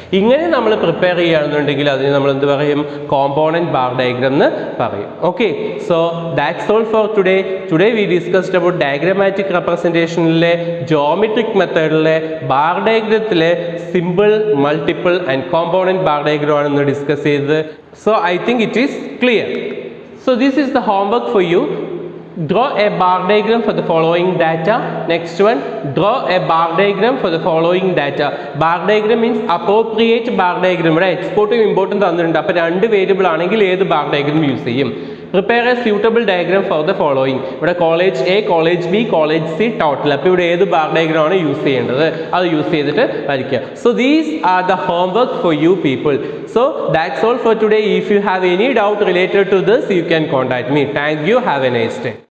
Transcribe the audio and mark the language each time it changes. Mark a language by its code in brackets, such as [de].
[ml] ഇങ്ങനെ നമ്മൾ പ്രിപ്പയർ ചെയ്യുകയാണെന്നുണ്ടെങ്കിൽ അതിന് നമ്മൾ എന്ത് പറയും? കോമ്പോണൻറ്റ് ബാർ ഡയഗ്രാം എന്ന് പറയും. [en] Okay, so that's all for today. Today we discussed about diagrammatic റെപ്രസെൻറ്റേഷനിലെ geometric മെത്തേഡിലെ bar ഡയഗ്രത്തിലെ simple, multiple and component bar diagram [ml] ആണെന്ന് ഡിസ്കസ് ചെയ്തത്. [en] So I think it is clear. So this is the homework for you. Draw a bar diagram for the following data. Next one, draw a bar diagram for the following data. Bar diagram means appropriate bar diagram. [ml] ഇവിടെ എക്സ്പോർട്ടും ഇമ്പോർട്ടും തന്നിട്ടുണ്ട്. അപ്പോൾ രണ്ട് variable ആണെങ്കിൽ ഏത് bar diagram use ചെയ്യും? [en] Prepare a suitable diagram for the following. [ml] ഇവിടെ college A, college B, college C, total. അപ്പോൾ ഇവിടെ ഏത് ബാർ ഡയഗ്രാം ആണ് യൂസ് ചെയ്യേണ്ടത്? അത് യൂസ് ചെയ്തിട്ട് വരയ്ക്കുക. [en] So these are the homework for you people. So that's all for today. If you have any doubt related to this, you can contact me. Thank you. Have a nice day.